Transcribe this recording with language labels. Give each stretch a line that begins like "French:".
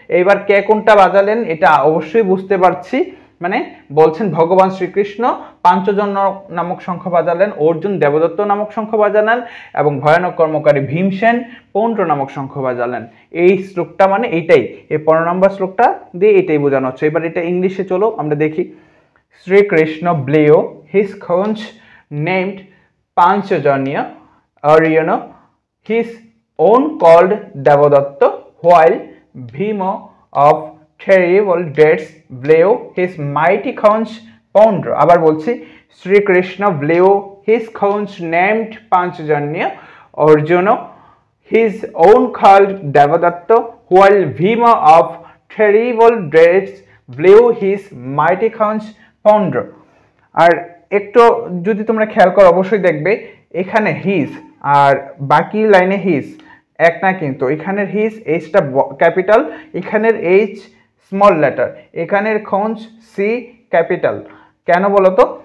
Bangla: এইবার কে কোনটা বাজালেন এটা অবশ্যই বুঝতে পারছি। মানে বলছেন ভগবান শ্রীকৃষ্ণ পাঞ্চজন্য নামক শঙ্খ বাজালেন, অর্জুন দেবদত্ত নামক শঙ্খ বাজালেন এবং ভয়ানক কর্মকারী ভীমসেন পৌণ্ড্র নামক শঙ্খ বাজালেন। এই শ্লোকটা মানে এইটাই, এই 15 নম্বর শ্লোকটা দিয়ে এটাই বোঝানো হচ্ছে। এবার এটা ইংলিশে চলো আমরা দেখি।
English: Sri-Krishna blew his conch named Panchajanya, or his own called Devadatta, while Bhima of terrible deeds blew his mighty conch Poundra.
Bangla: আবার বলছি,
English: Sri-Krishna blew his conch named Panchajanya, Arjuna his own called Devadatta, while Bhima of terrible deeds blew his mighty conch Paundra.
Bangla: আর একটু যদি তোমরা খেয়াল করো অবশ্যই দেখবে এখানে হিজ আর বাকি লাইনে হিজ এক না, কিন্তু এখানের হিজ এইচটা ক্যাপিটাল, এখানের এইচ স্মল লেটার, এখানের খঞ্চ সি ক্যাপিটাল। কেন বলো তো?